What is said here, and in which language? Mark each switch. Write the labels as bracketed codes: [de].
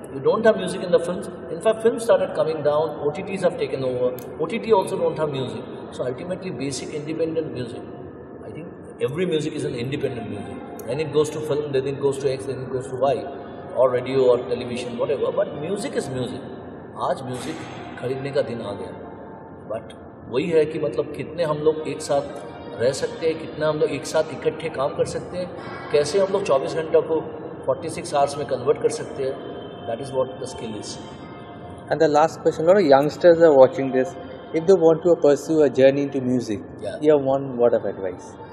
[en] You don't have music in the films. In fact, films started coming down. OTTs have taken over. OTT also don't have music. So ultimately, basic independent music. I think every music is an independent music. Then it goes to film, then it goes to X, then it goes to Y. Or radio or television, whatever. But music is music. [hi] आज music खरीदने का दिन आ गया. But वही है कि मतलब कितने हम लोग एक साथ रह सकते हैं, कितना हम लोग एक साथ इकट्ठे काम कर सकते हैं, कैसे हम लोग 24 घंटा को 46 आवर्स में कन्वर्ट कर सकते हैं. [en] That is what the skill is. And the last question, a lot of youngsters are watching this. If they want to pursue a journey into music, you have one word of advice.